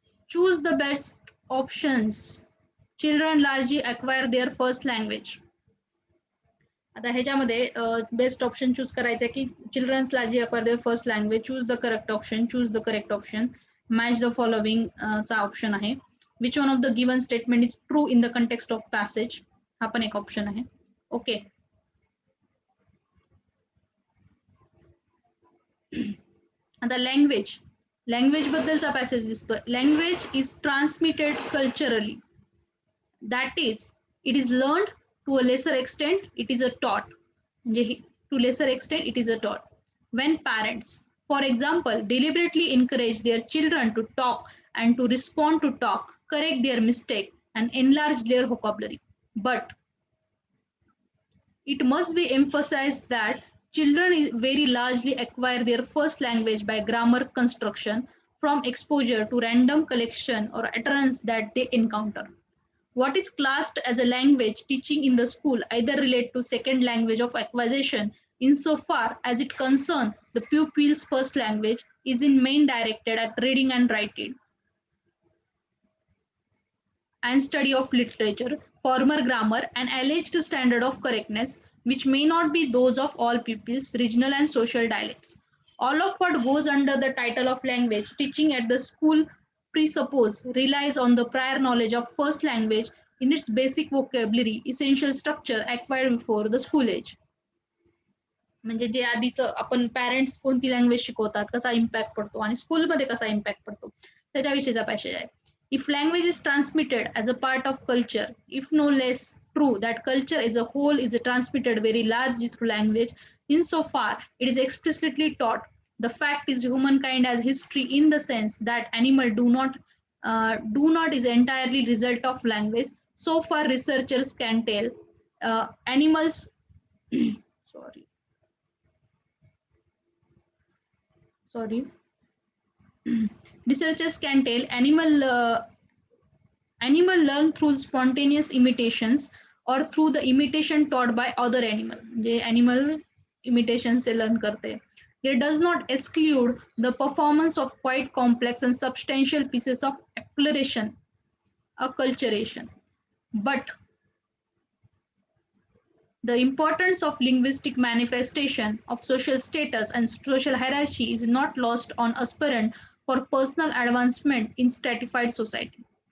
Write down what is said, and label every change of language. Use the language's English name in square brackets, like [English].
[English] Choose the best options. Children largely acquire their first language. [Marathi] आता ह्याच्यामध्ये best option choose करायचं आहे की [English] Childrens largely acquire their first language. Choose the correct option. Choose the correct option. Match the following [Marathi] चा option आहे. [English] Which one of the given statement is true in the context of passage. [Marathi] हा पण एक option आहे. Okay. आता language बद्दलचा passage दिसतोय. [English] Language is transmitted culturally. That is it is learned to a lesser extent. It is a taught. [Marathi] म्हणजे [English] To lesser extent it is a taught. When parents, for example, deliberately encourage their children to talk and to respond to talk, correct their mistake and enlarge their vocabulary. But it must be emphasized that children very largely acquire their first language by grammar construction from exposure to random collection or utterance that they encounter. What is classed as a language teaching in the school either relate to second language of acquisition insofar as it concerns the pupil's first language is in main directed at reading and writing and study of literature, formal grammar, and alleged standard of correctness, which may not be those of all pupils, regional and social dialects. All of what goes under the title of language teaching at the school presuppose relies on the prior knowledge of first language in its basic vocabulary, essential structure acquired before the school age. [Marathi] म्हणजे जे आधीचं आपण parents कोणती language शिकवतात, कसा impact पडतो आणि स्कूलमध्ये कसा इम्पॅक्ट पडतो त्याच्याविषयीचा पॅसेज आहे. [English] If language is transmitted as a part of culture, if no less true that culture as a whole is transmitted very largely through language, insofar it is explicitly taught. The fact is humankind has history in the sense that animal do not is entirely result of language. So far, researchers can tell animals. sorry, sorry. Researchers can tell animal learn through spontaneous imitations or through the imitation taught by other animal. [Marathi] जे animal imitation से learn करते. [English] It does not exclude the performance of quite complex and substantial pieces of acculturation. But the importance of linguistic manifestation of social status and social hierarchy is not lost on aspirant for personal advancement in stratified society.